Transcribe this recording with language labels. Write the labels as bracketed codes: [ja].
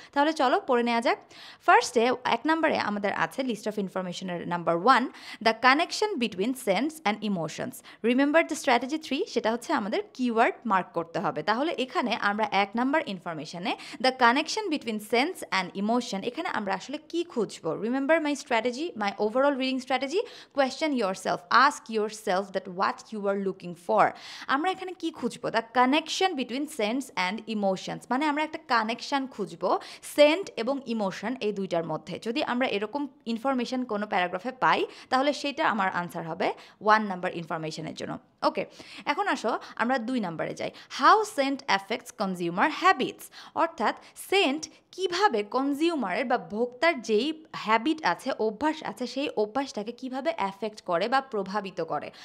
[bn] তাহলে চলো পড়ে নেওয়া যাক। ফার্স্টে 1 নম্বরে আমাদের আছে list of ইনফরমেশনের number 1, [en] The connection between sense and emotions. Remember the strategy 3, [bn] সেটা হচ্ছে আমাদের কিওয়ার্ড মার্ক করতে হবে। তাহলে এখানে আমরা 1 নম্বর ইনফরমেশনে [en] the connection between sense and emotion, [bn] এখানে আমরা আসলে কি খুঁজবো? [en] Remember my strategy, my overall reading strategy, question yourself, ask yourself that what you are looking for. [bn] আমরা এখানে কি খুঁজবো? [en] the connection between sense and emotions, [bn] মানে আমরা একটা কানেকশন খুঁজবো সেন্ট এবং ইমোশন এই দুইটার মধ্যে। যদি আমরা এরকম ইনফরমেশন কোনো প্যারাগ্রাফে পাই তাহলে সেটা আমার আনসার হবে 1 নাম্বার ইনফরমেশনের জন্য। ওকে, এখন আসো আমরা 2 নম্বরে যাই। [en] how scent affects consumer habits, [bn] অর্থাৎ সেন্ট কিভাবে কনজিউমারের বা ভোক্তার যেই হ্যাবিট আছে, অভ্যাস আছে, সেই অভ্যাসটাকে কিভাবে অ্যাফেক্ট করে বা প্রভাবিত করে।